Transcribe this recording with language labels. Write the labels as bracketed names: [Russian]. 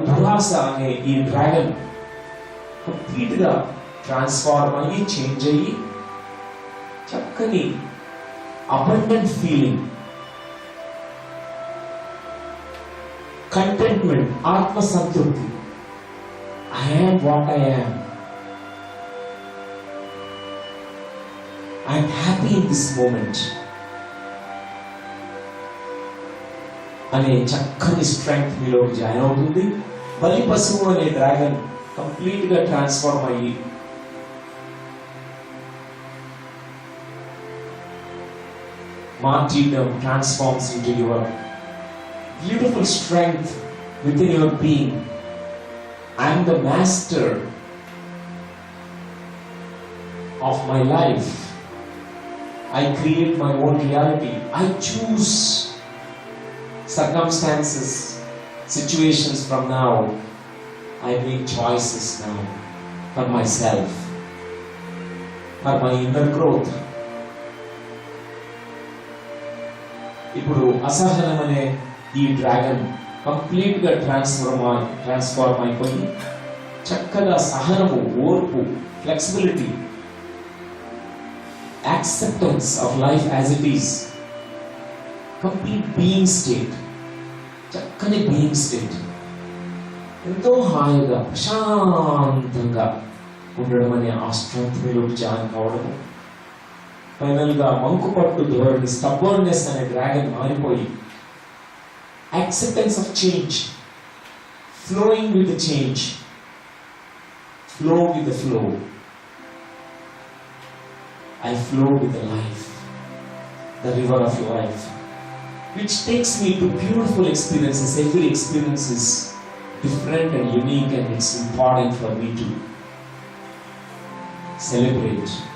[Telugu] దురాశ అనే ఈ డ్రాగన్ కంప్లీట్ గా ట్రాన్స్ఫార్మ్ అయ్యి, చేంజ్ అయ్యి చక్కని అబండెంట్ ఫీలింగ్, కంటెంట్మెంట్, ఆత్మ సంతృప్తి, [English] I am what I am. I am happy in this moment. [Telugu] అనే చక్కని స్ట్రెంగ్త్ మీలో జాయిన్ అవుతుంది. బలి పశువు అనే డ్రాగన్ కంప్లీట్ గా ట్రాన్స్ఫార్మ్ అయ్యి [English] martyrdom transforms into your beautiful strength within your being. I am the master of my life. I create my own reality. I choose circumstances, situations from now. I make choices now for myself, for my inner growth. [Telugu] ఇప్పుడు అసహనం అనే ఈ dragon complete గా transform అయిపోయి చక్కగా సహనము, ఓర్పు, flexibility, [English] acceptance of life as it is, [Telugu] complete being state, చక్కని బీయింగ్ స్టేట్, ఎంతో హాయిగా ప్రశాంతంగా ఉండడం అనే ఆ స్ట్రెంత్ మీలోకి జాయిన్ కావడము, ఫైనల్ గా మంకుపట్టు ధోరణి, స్టబ్బర్నెస్ అనే డ్రాగన్ మారిపోయి acceptance of change, [English] Flowing with the change, flow with the flow. I flow with the life, the river of life, which takes me to beautiful experiences. Every experience is different and unique, and it's important for me to celebrate.